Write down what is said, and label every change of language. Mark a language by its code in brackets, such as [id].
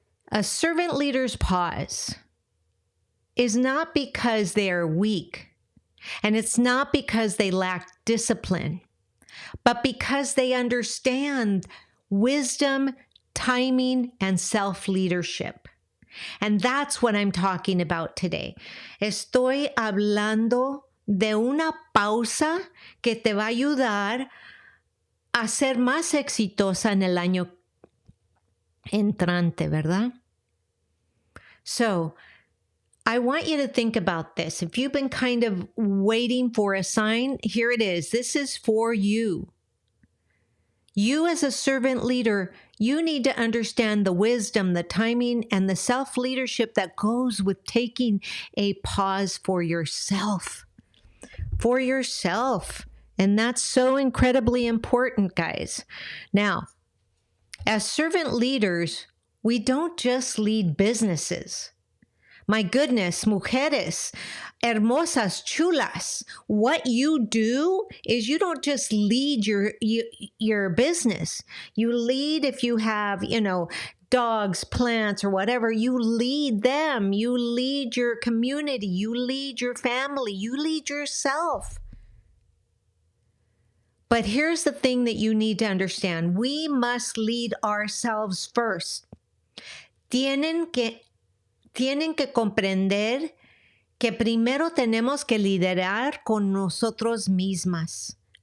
[en] A servant leader's pause is not because they are weak, and it's not because they lack discipline, but because they understand wisdom, timing, and self-leadership. And that's what I'm talking about today. [es] Estoy hablando de una pausa que te va a ayudar a ser más exitosa en el año entrante, ¿verdad? [en] So, I want you to think about this. If you've been kind of waiting for a sign, here it is. This is for you. You as a servant leader, you need to understand the wisdom, the timing, and the self-leadership that goes with taking a pause for yourself. For yourself. And that's so incredibly important, guys. Now, as servant leaders, we don't just lead businesses, My goodness, [es] mujeres, hermosas, chulas. [en] What you do is you don't just lead your business. You lead if you have, dogs, plants, or whatever. You lead them. You lead your community. You lead your family. You lead yourself. But here's the thing that you need to understand. We must lead ourselves first. [es] Tienen que comprender que primero tenemos que liderar con nosotras mismas.